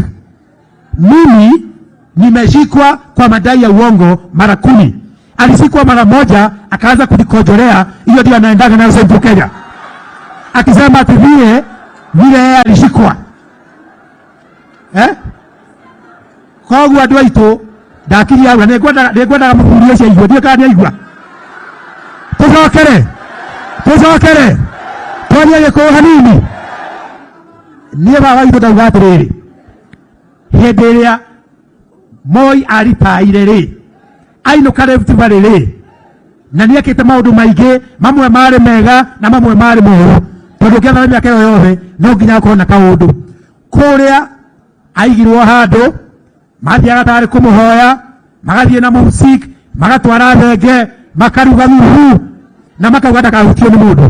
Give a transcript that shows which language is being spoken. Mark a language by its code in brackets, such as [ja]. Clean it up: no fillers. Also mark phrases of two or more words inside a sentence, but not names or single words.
[sw] Mimi nimeshikwa kwa madai ya uongo mara 10. Alishikwa mara moja akaanza kunikojolea, hiyo ndio anaendaga nayo Central Kenya. Akisema ati vile yeye alishikwa. [ki] Kwa hiyo andũ aitũ ndakiria ura nĩngwendaga mũthuri ũcio aigua, ndiũ kana nĩaigua. Tũcokere twarie Gĩkũyũ hanini. Niĩ baba witũ ndauga atĩrĩrĩ, hĩndĩ ĩrĩa Moi aritaire rĩ, ainũka Rift Valley rĩ, na niekite maundu maingi mamwe mari mega na mamwe mari moru tondu kiatha miaka iyo yothe no nginya kona kaundu kuria aigirwo handu mathiaga tari kumuhoya magathie na music magatwara thenge makaruga thuhu na makauga ndakahutio ni mundu.